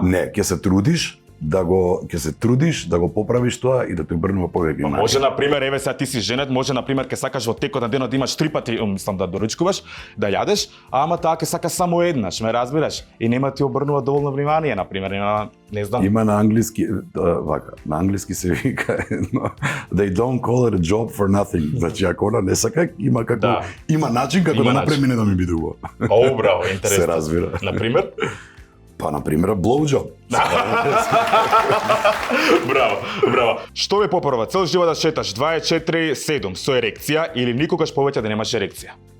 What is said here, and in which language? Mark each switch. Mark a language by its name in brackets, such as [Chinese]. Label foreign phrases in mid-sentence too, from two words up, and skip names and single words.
[Macedonian] Не, ќе се трудиш да го поправиш тоа и да те обрнува повеќе внимание. Може на пример, еве сега ти си женет, може на пример ќе сакаш во текот на денот да имаш 3 пати, мислам да доручкуваш, да јадеш, ама таа ќе сака само еднаш, ме разбираш? И нема ти обрнува доволно внимание, на пример, не знам. Има на англиски вака, на англиски се вика [English] they don't call it a job for nothing. [Macedonian] Значи ако она не сака, има како има начин како да направи мене да ми биде убаво. Браво, интересно. Се разбира. На пример? Па, на пример, blowjob. Браво. Што ве попрва, цел живот да шеташ 24/7 со ерекција или никогаш повеќе да немаш ерекција?